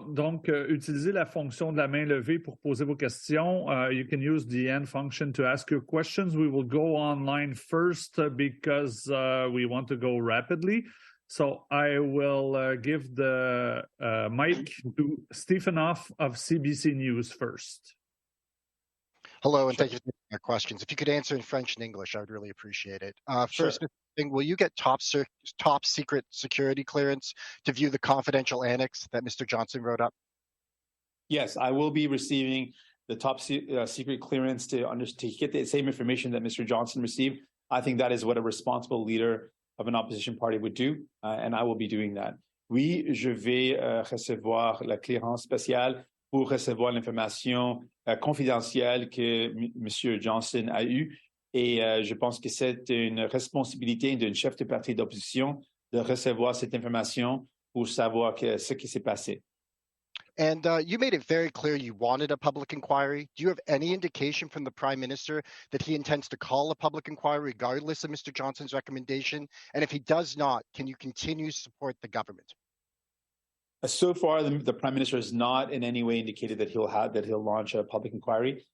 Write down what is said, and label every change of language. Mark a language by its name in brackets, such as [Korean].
[French] Donc, utilisez la fonction de la main levée pour poser vos questions. [English] You can use the hand function to ask your questions. We will go online first because we want to go rapidly. So I will give the mic to Stefanoff of CBC News first. Hello, and thank you for taking my questions. If you could answer in French and English, I would really appreciate it. First, Sure. thing, will you get top secret security clearance to view the confidential annex that Mr. Johnson wrote up? Yes, I will be receiving the top secret clearance to get the same information that Mr. Johnson received. I think that is what a responsible leader of an opposition party would do, and I will be doing that. [French] Oui, je vais recevoir la clearance spéciale pour recevoir l'information confidentielle que M. Johnson a eue. Et je pense que c'est une responsabilité d'un chef de parti d'opposition de recevoir cette information pour savoir ce qui s'est passé. [English] And you made it very clear you wanted a public inquiry. Do you have any indication from the Prime Minister that he intends to call a public inquiry regardless of Mr. Johnson's recommendation? And if he does not, can you continue to support the government? So far, the Prime Minister has not in any way indicated that he'll launch a public inquiry.